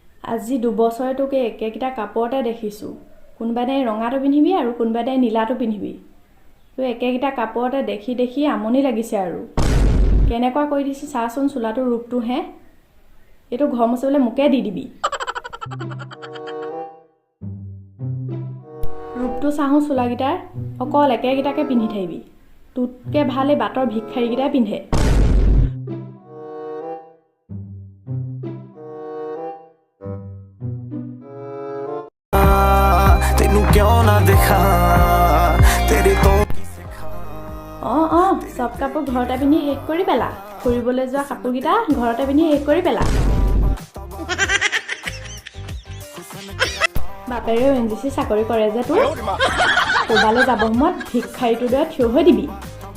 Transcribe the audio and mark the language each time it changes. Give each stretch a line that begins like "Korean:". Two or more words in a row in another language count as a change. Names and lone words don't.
Assamese: আজি 2 বছৰে তোকে একেকিটা কাপোৰতে দেখিছোঁ কোনবাদে ৰঙাটো পিন্ধিবি আৰু কোনবাদে নীলাটো পিন্ধিবি তো একেকিটা কাপোৰতে দেখি দেখি আমনি লাগিছে আৰু কেনেকুৱা কৰি দিছি চাচোন চুলাটো ৰূপটো হে এটো ঘৰ মছলে মুকে দি দিবি ৰূপটো চাহু চুলাগিটাৰ অকল একেকিটাকে পিন্ধি থাকিবি তুতকে ভালে বাটৰ ভিক্ষাৰীগিটা পিন্ধে
Hindi: तेनू क्यों ना देखा तेरे तो
Assamese: সব কাপোৰ ঘৰতে পিন্ধি শেষ কৰি পেলা ফুৰিবলৈ যোৱা কাপোৰগিটা ঘৰতে পিন্ধি শেষ কৰি পেলা বাপেৰেও এনজিচি চাকৰি কৰে যে তোৰ ক'বালৈ যাব সময়ত ভিক্ষাৰীটোৰ দৰে থিয় হৈ দিবি